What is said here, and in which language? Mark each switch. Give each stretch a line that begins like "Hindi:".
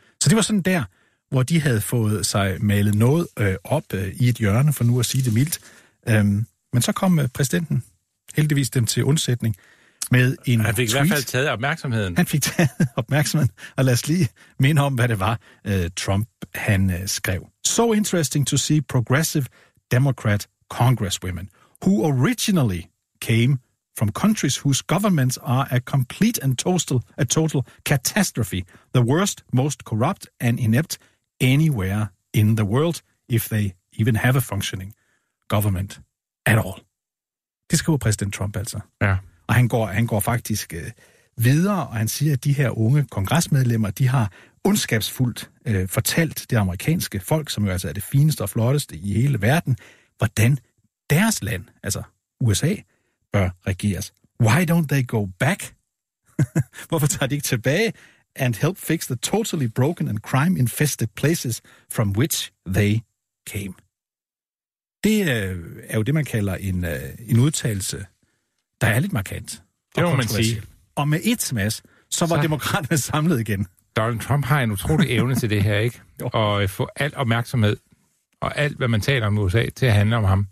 Danish: Så det var sådan der, hvor de havde fået sig malet noget op i et hjørne, for nu at sige det mildt. Men så kom præsidenten heldigvis dem til undsætning med en tweet. Han fik tweet. I hvert fald taget opmærksomheden. Han fik taget opmærksomheden, og lad os lige minde om, hvad det var, Trump han skrev.
English: So interesting to see progressive Democrat congresswomen, who originally came from countries whose governments are a complete and total catastrophe, the worst, most corrupt and inept anywhere in the world, if they even have a functioning government at all.
Danish: Det skriver præsident Trump altså. Ja. Og han går faktisk videre, og han siger, at de her unge kongresmedlemmer, de har ondskabsfuldt fortalt det amerikanske folk, som jo altså er det fineste og flotteste i hele verden, hvordan deres land, altså USA, bør regeres.
English: Why don't they go back?
Danish: Hvorfor tager de ikke tilbage?
English: And help fix the totally broken and crime-infested places from which they came.
Danish: Det er jo det, man kalder en udtalelse, der er lidt markant. Det må man sige. Og med et smas, så var demokraterne samlet igen. Donald Trump har en utrolig evne til det her, ikke? Og få alt opmærksomhed og alt, hvad man taler om i USA, til at handle om ham.